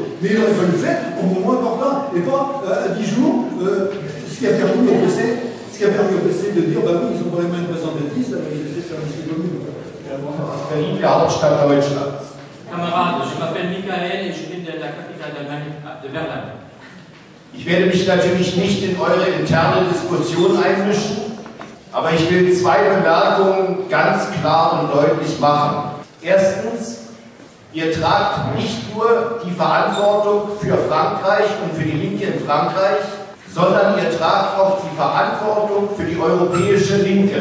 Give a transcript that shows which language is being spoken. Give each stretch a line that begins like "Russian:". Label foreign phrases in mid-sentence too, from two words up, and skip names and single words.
French: Mais il aurait fallu le faire au moment important et pas à 10 jours, ce qui a permis au PC de dire bah oui, ils ont pas les moyens de présenter la liste, alors ils essaient de faire une liste commune.
German: Berlin, la Hauptstadt Deutschlands.
French: Camarades, je m'appelle Michael et je bin de la capitale de Berlin.
German: Ich werde mich natürlich nicht in eure interne Diskussion einmischen, aber ich will 2 Bemerkungen ganz klar und deutlich machen. Erstens, ihr tragt nicht nur die Verantwortung für Frankreich und für die Linke in Frankreich, sondern ihr tragt auch die Verantwortung für die europäische Linke.